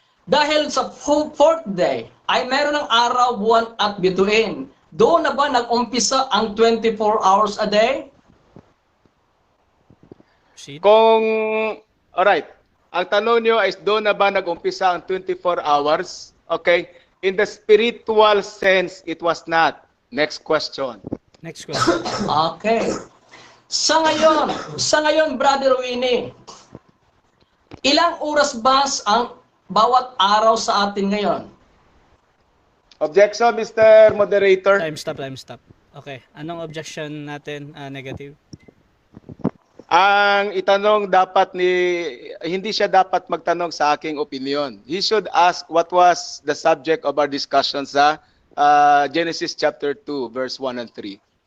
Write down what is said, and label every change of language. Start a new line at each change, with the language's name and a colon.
Filipino: Dahil sa fourth day, ay meron ng araw, buwan, at bituin. Doon na ba nag-umpisa ang 24 hours a day?
English: Proceed. Alright.
Filipino: Ang tanong nyo is doon na ba nag-umpisa ang 24 hours?
English: Okay. In the spiritual sense, it was not. Next question. Next question. Okay.
Filipino: Sa ngayon, Brother Winnie, ilang oras ba ang bawat araw sa atin ngayon?
English: Objection, Mr. Moderator. Time stop. Okay. Anong objection natin? Negative.
Filipino: Ang itanong hindi siya dapat magtanong sa aking opinion.
English: He should ask what was the subject of our discussion sa Genesis chapter 2, verse 1 and 3.